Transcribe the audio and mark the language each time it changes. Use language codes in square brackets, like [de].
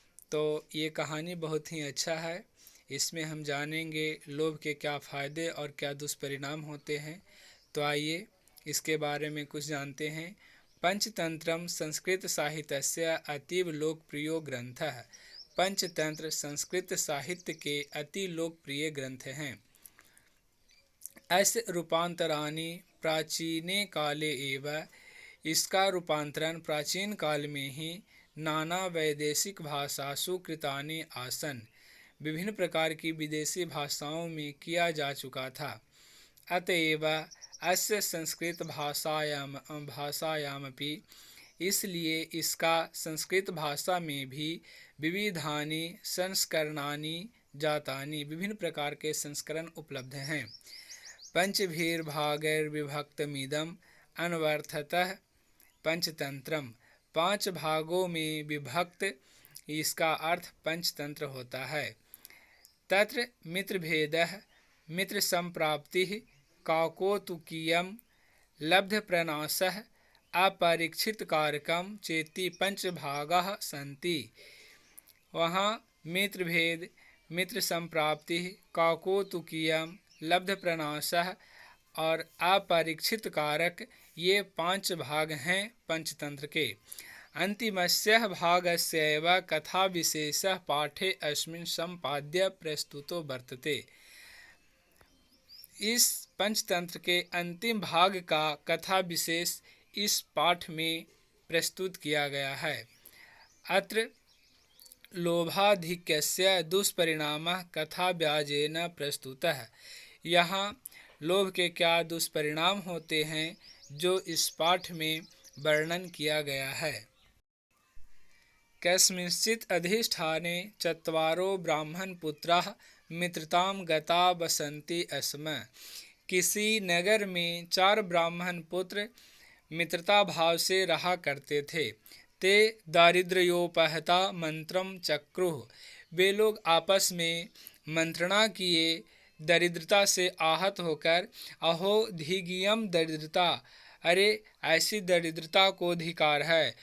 [hi] तो ये कहानी बहुत ही अच्छा है। इसमें हम जानेंगे लोभ के क्या फ़ायदे और क्या दुष्परिणाम होते हैं। तो आइए इसके बारे में कुछ जानते हैं। [sa] पंचतंत्रम संस्कृत साहित्यस्य अतीव लोकप्रियो ग्रंथः। [hi] पंचतंत्र संस्कृत साहित्य के अति लोकप्रिय ग्रंथ हैं। [sa] अस्य रूपांतराणि प्राचीने काले एव। [hi] इसका रूपांतरण प्राचीन काल में ही [sa] नाना वैदेशिक भाषासु कृतानि आसन। [hi] विभिन्न प्रकार की विदेशी भाषाओं में किया जा चुका था। [sa] अतएव अस्य संस्कृत भाषायामपि, [hi] इसलिए इसका संस्कृत भाषा में भी [sa] विविधानि संस्करणानि जातानि, [hi] विभिन्न प्रकार के संस्करण उपलब्ध हैं। [sa] पंचभिर्भागैर्विभक्तमिदम् अन्वर्थतः पंचतंत्रम। [hi] 5 भागों में विभक्त इसका अर्थ पंचतंत्र होता है। [sa] तत्र मित्रभेदः मित्र संप्राप्तिः काकोतुकीयं लब्धप्रनाशः अपरीक्षितकारकं चेति 5 भागाः सन्ति। [hi] वहाँ मित्रभेद, मित्र संप्राप्ति, काकोतुकीयम, लब्धप्रनाशः और अपरीक्षित कारक, ये 5 भाग हैं पंचतंत्र के। [sa] अन्तिमस्यः भागस्यैव कथाविशेषः पाठे अस्मिन् सम्पाद्य प्रस्तुतो वर्तते। [hi] इस पंचतंत्र के अंतिम भाग का कथा विशेष इस पाठ में प्रस्तुत किया गया है। [sa] अत्र लोभाधिक्यस्य दुष्परिणामः कथाव्याजेन प्रस्तुतः। [hi] यहाँ लोभ के क्या दुष्परिणाम होते हैं जो इस पाठ में वर्णन किया गया है। [sa] कस्मिंश्चित् अधिष्ठाने चत्वारो ब्राह्मणपुत्राः मित्रतां गता वसन्ति स्म। [hi] किसी नगर में 4 ब्राह्मण पुत्र मित्रता भाव से रहा करते थे। [sa] ते दारिद्र्योपहता मंत्रम चक्रुः। [hi] वे लोग आपस में मंत्रणा किए, दरिद्रता से आहत होकर, [sa] अहो धिगियम दरिद्रता, [hi] अरे ऐसी दरिद्रता को धिकार है।